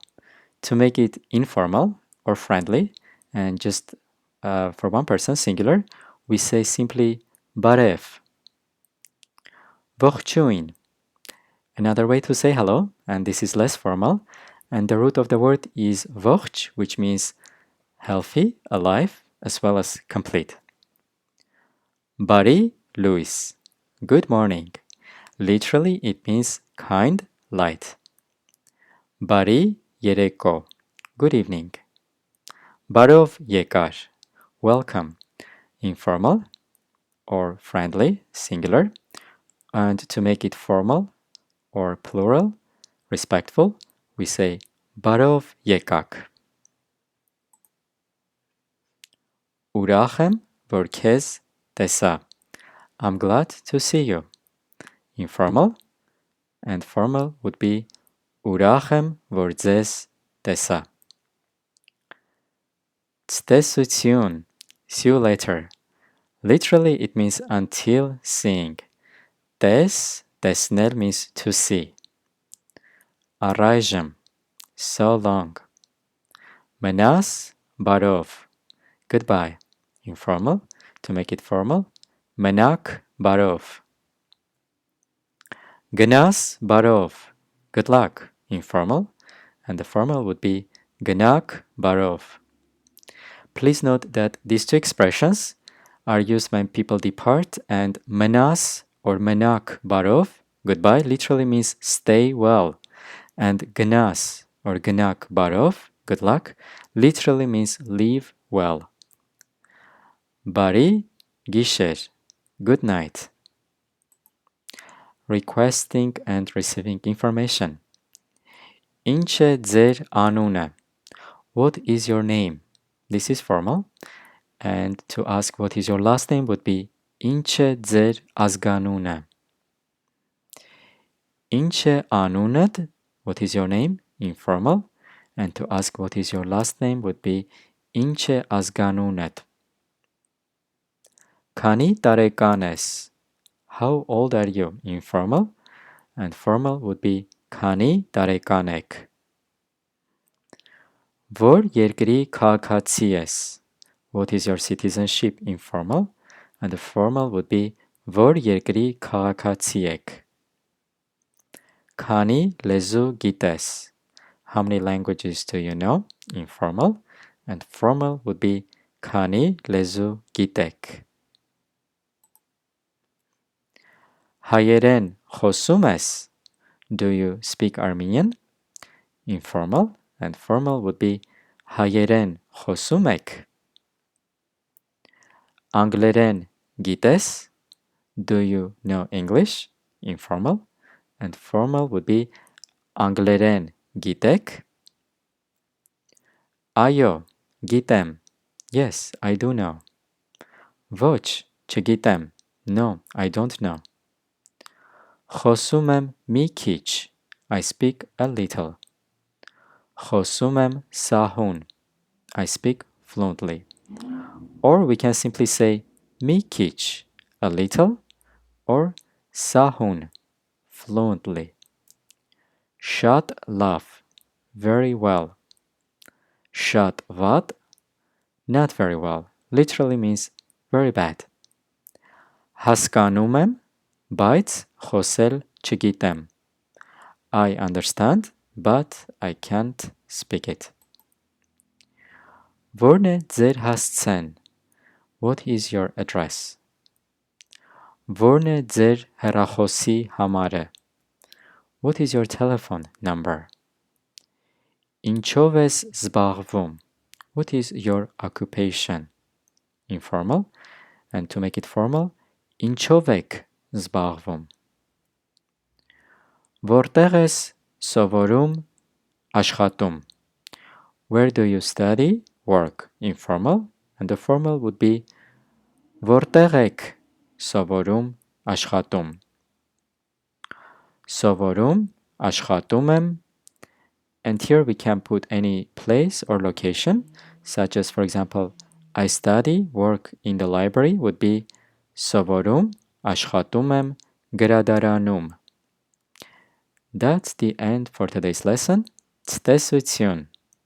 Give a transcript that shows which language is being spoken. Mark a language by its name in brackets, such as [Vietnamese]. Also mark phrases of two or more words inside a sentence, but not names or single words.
[English] To make it informal or friendly, and just for one person, singular, we say simply Barev. [Armenian] Ողջույն. [English] Another way to say hello, and this is less formal, and the root of the word is ողջ, which means healthy, alive, as well as complete. [Armenian] Բարի լույս. [English] Good morning. Literally, it means kind light. [Armenian] Բարի երեկո. [English] Good evening. [Armenian] Բարով եկար. [English] Welcome. Informal or friendly, singular. And to make it formal or plural, respectful, we say [Armenian] բարով եկաք. Ուրախ եմ, որ քեզ տեսա. [English] I'm glad to see you. Informal and formal would be [Armenian] ուրախ եմ, որ ձեզ տեսա. Ցտեսություն. [English] See you later. Literally, it means until seeing. Տեսնել means to see. Առայժմ. So long. [Armenian] Մնաս բարով. [English] Goodbye. Informal. To make it formal. [Armenian] Մնաք բարով. Գնաս բարով. [English] Good luck. Informal. And the formal would be [Armenian] գնաք բարով. [English] Please note that these two expressions are used when people depart, and մնաս or [Armenian] մնաք բարով, [English] goodbye, literally means stay well. And գնաս or [Armenian] գնաք բարով, [English] good luck, literally means leave well. [Armenian] Բարի գիշեր. [English] Good night. Requesting and receiving information. [Armenian] Ինչ է ձեր անունը? [English] What is your name? This is formal. And to ask what is your last name would be [Armenian] Ինչ է ձեր ազգանունը? Ինչ է անունդ? [English] What is your name? Informal. And to ask what is your last name would be [Armenian] Ինչ է ազգանունդ? Քանի տարեկան ես? [English] How old are you? Informal. And formal would be [Armenian] Քանի տարեկան եք? Որ երկրի քաղաքացի ես? [English] What is your citizenship? Informal. And the formal would be [Armenian] Որ երկրի քաղաքացի եք? Քանի լեզու գիտես? [English] How many languages do you know? Informal. And formal would be [Armenian] Քանի լեզու գիտեք? Հայերեն խոսում ես? [English] Do you speak Armenian? Informal. And formal would be [Armenian] Հայերեն խոսում եք? Անգլերեն գիտես? [English] Do you know English? Informal. And formal would be [Armenian] Անգլերեն գիտեք? Այո, գիտեմ. [English] Yes, I do know. [Armenian] Ոչ, չգիտեմ. [English] No, I don't know. [Armenian] Խոսում եմ մի քիչ. [English] I speak a little. [Armenian] Խոսում եմ սահուն. [English] I speak fluently. Or we can simply say [Armenian] մի քիչ, [English] a little, or սահուն, fluently. [Armenian] Շատ լավ, [English] very well. [Armenian] Շատ վատ, [English] not very well. Literally means very bad. [Armenian] Հասկանում եմ, բայց խոսել չգիտեմ. [English] I understand, but I can't speak it. [Armenian] Որն է ձեր հասցեն? [English] What is your address? [Armenian] Որն է ձեր հեռախոսի համարը? [English] What is your telephone number? [Armenian] Ինչով ես զբաղվում? [English] What is your occupation? Informal. And to make it formal, [Armenian] ինչով եք զբաղվում? Որտեղ ես սովորում աշխատում? [English] Where do you study, work? Informal. And the formal would be [Armenian] որտեղ եք Սովորում, աշխատում. Սովորում, աշխատում եմ. [English] And here we can put any place or location, such as, for example, I study, work in the library would be [Armenian] Սովորում, աշխատում եմ, գրադարանում. [English] That's the end for today's lesson. [Armenian] Ցտեսություն!